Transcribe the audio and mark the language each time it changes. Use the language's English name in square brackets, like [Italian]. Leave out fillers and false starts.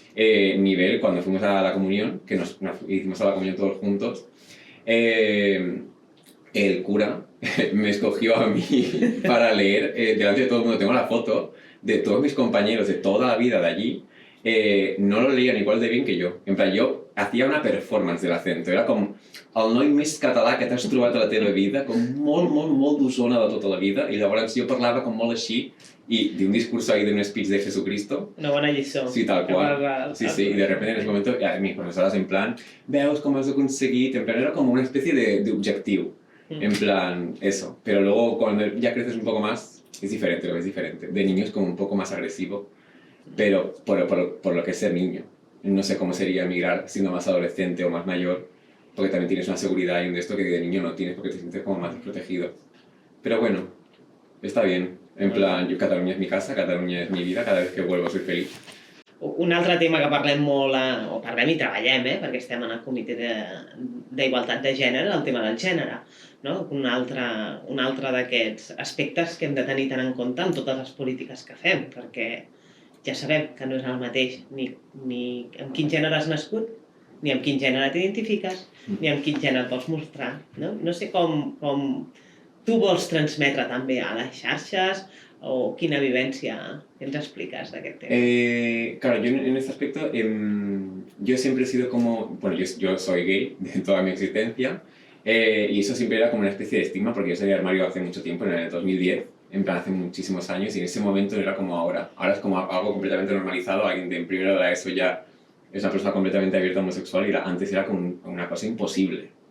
[Spanish] Nivel, cuando fuimos a la comunión, que nos hicimos a la comunión todos juntos, el cura me escogió a mí para leer delante de todo el mundo. Tengo la foto de todos mis compañeros de toda la vida de allí. No lo leían igual de bien que yo. En plan, yo hacía una performance del acento. [Catalan] Era com el noi més català que t'has trobat a la teva vida, com molt d'Osona de tota la vida. I llavors jo parlava com molt així [Spanish] y de un discurso ahí de un speech de Jesucristo. Una buena lliçó. Sí, tal cual. Sí, y de repente en ese momento mis profesoras en plan, [Catalan] veus com has aconseguit, [Spanish] en plan era como una especie de objetivo. En plan, eso. Pero luego cuando ya creces un poco más, es diferente, lo ves diferente. De niño es como un poco más agresivo, pero por lo que es ser niño. No sé cómo sería migrar siendo más adolescente o más mayor, porque también tienes una seguridad y un de esto que de niño no tienes porque te sientes como más desprotegido. Pero bueno, está bien. En plan, Catalunya és mi casa, Catalunya és mi vida, cada vez que vuelvo soy feliz. [Catalan] Un altre tema que parlem molt, o parlem i treballem, perquè estem en el comitè d'igualtat de gènere, el tema del gènere. No? Un altre d'aquests aspectes que hem de tenir tant en compte en totes les polítiques que fem, perquè ja sabem que no és el mateix ni amb quin gènere has nascut, ni amb quin gènere t'identifiques, ni amb quin gènere et vols mostrar. No sé com tu vols transmetre també a les xarxes o quina vivència ens expliques d'aquest tema. [Spanish] Claro, yo en este aspecto yo siempre he sido como, bueno, yo soy gay de toda mi existencia, y eso siempre era como una especie de estigma, porque yo salí del armario hace mucho tiempo, en el 2010, en plan hace muchísimos años, y en ese momento no era como ahora. Ahora es como algo completamente normalizado, alguien de en primero de eso ya es una persona completamente abierta homosexual, y antes era como una cosa imposible.